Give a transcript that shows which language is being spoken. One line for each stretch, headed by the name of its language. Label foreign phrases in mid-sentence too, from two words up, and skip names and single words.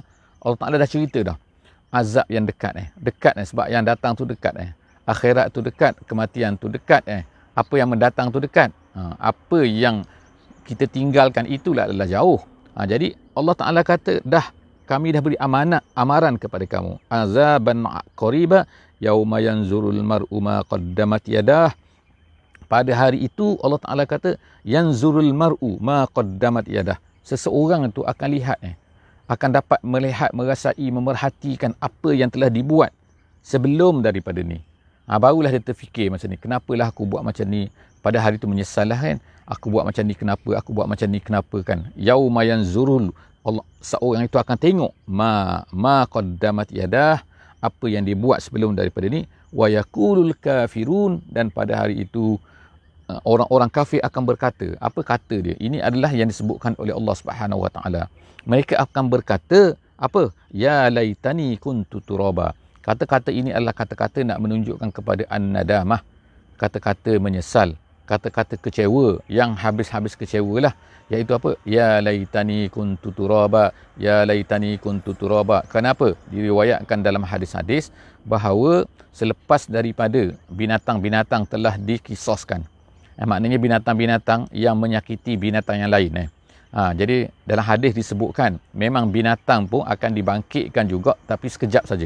Malay: Allah Ta'ala dah cerita dah azab yang dekat dekat sebab yang datang tu dekat akhirat tu dekat, kematian tu dekat apa yang mendatang tu dekat, apa yang kita tinggalkan itulah adalah jauh. Jadi Allah Ta'ala kata dah, kami dah beri amaran kepada kamu.
Arabic: Azaban qariba yauma yanzurul mar'u ma qaddamat yadah.
Malay: Pada hari itu Allah Taala kata
Arabic: yanzurul mar'u ma qaddamat yadah.
Malay: Seseorang itu akan lihat akan dapat melihat, merasai, memerhatikan apa yang telah dibuat sebelum daripada ni. Barulah dia terfikir macam ni, kenapalah aku buat macam ni. Pada hari itu menyesallah kan, aku buat macam ni kenapa, aku buat macam ni kenapa kan.
Arabic: Yauma yanzurul,
Malay: Allah, seorang itu akan tengok
Arabic: ma qaddamat yadah,
Malay: apa yang dibuat sebelum daripada ni.
Arabic: Wa yaqulul kafirun,
Malay: dan pada hari itu orang-orang kafir akan berkata. Apa kata dia? Ini adalah yang disebutkan oleh Allah Subhanahu Wa Taala. Mereka akan berkata apa?
Arabic: Ya laitani kuntu turaba.
Malay: Kata-kata ini adalah kata-kata nak menunjukkan kepada an-nadamah, kata-kata menyesal, kata-kata kecewa, yang habis-habis kecewa lah. Iaitu apa?
Arabic: Ya laitani kuntu turaba, ya laitani kuntu turaba.
Malay: Kenapa? Diriwayatkan dalam hadis-hadis bahawa selepas daripada binatang-binatang telah dikisoskan, Maknanya binatang-binatang yang menyakiti binatang yang lain. Jadi dalam hadis disebutkan memang binatang pun akan dibangkitkan juga, tapi sekejap saja.